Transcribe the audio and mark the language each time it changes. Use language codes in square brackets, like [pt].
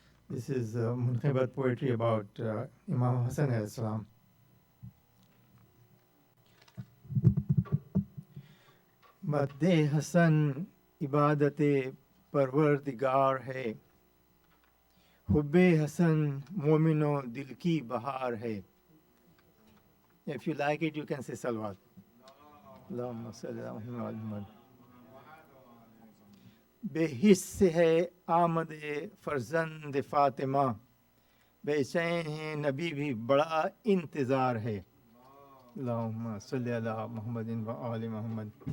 [en] This is Munqibat poetry about Imam Hassan alayhi salam. [ur] مد حسن عبادت پروردگار ہے، حب حسن مومن و دل کی بہار ہے. [en] If you like it, you can say salawat. [ar] اللہم صلی اللہ علیہ وسلم. [ur] بے حس ہے آمد فرزند فاطمہ، بے چین ہے نبی بھی بڑا انتظار ہے. [ar] اللہم صلی علی محمد و آل محمد.